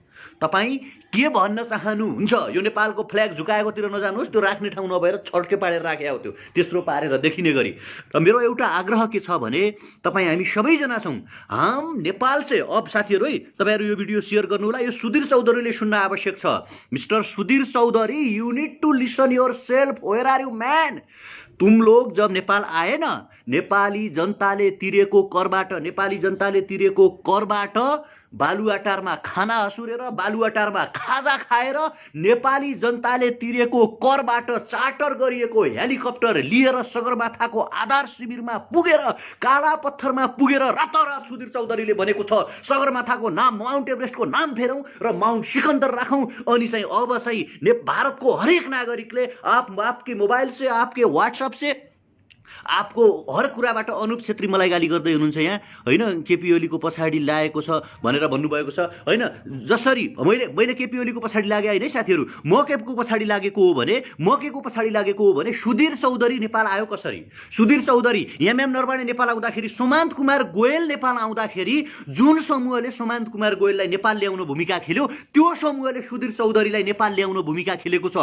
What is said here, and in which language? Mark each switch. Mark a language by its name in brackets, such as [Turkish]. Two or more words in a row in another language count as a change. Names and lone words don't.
[Nepali] यो नेपालको फ्ल्याग झुकाएकोतिर नजानुहोस्, त्यो राख्ने ठाउँ नभएर छड्के पारेर राखे हो, त्यो तेस्रो पारेर देखिने गरी। र मेरो एउटा आग्रह के छ भने, तपाईँ हामी सबैजना छौँ, [Hindi] हम नेपाल से। [Nepali] अब साथीहरू है, तपाईँहरू यो भिडियो सेयर गर्नु होला। यो सुधीर चौधरीले सुन्न आवश्यक छ। मिस्टर सुधीर चौधरी, [English] You need to listen yourself, where are you man? [Hindi] तुम लोग जब नेपाल आए ना, [Nepali] नेपाली जनताले तिरेको करबाट बालुवाटारमा खाना हसुरेर, बालुवाटारमा खाजा खाएर, नेपाली जनताले तिरेको करबाट चार्टर गरिएको हेलिकप्टर लिएर सगरमाथाको आधार शिविरमा पुगेर, काला पत्थरमा पुगेर रातारात सुधीर चौधरीले भनेको छ, सगरमाथाको नाम माउन्ट एभरेस्टको नाम फेरौँ र माउन्ट सिकन्दर राखौँ। अनि चाहिँ अब चाहिँ भारतको हरेक नागरिकले [Hindi] आपके मोबाइल से, आपके व्हाट्सएप से, आपको हर [Nepali] कुराबाट अनुप छेत्री मलाई गाली गर्दै हुनुहुन्छ यहाँ होइन, केपी ओलीको पछाडि लागेको छ भनेर भन्नुभएको छ होइन। जसरी मैले केपी ओलीको पछाडि लागे होइन साथीहरू, म के को पछाडि लागेको हो भने सुधीर चौधरी नेपाल आयो कसरी? सुधीर चौधरी, एमएम नरवाणे नेपाल आउँदाखेरि, सुमन्त कुमार गोयल नेपाल आउँदाखेरि जुन समूहले सुमन्त कुमार गोयललाई नेपाल ल्याउन भूमिका खेल्यो, त्यो समूहले सुधीर चौधरीलाई नेपाल ल्याउन भूमिका खेलेको छ।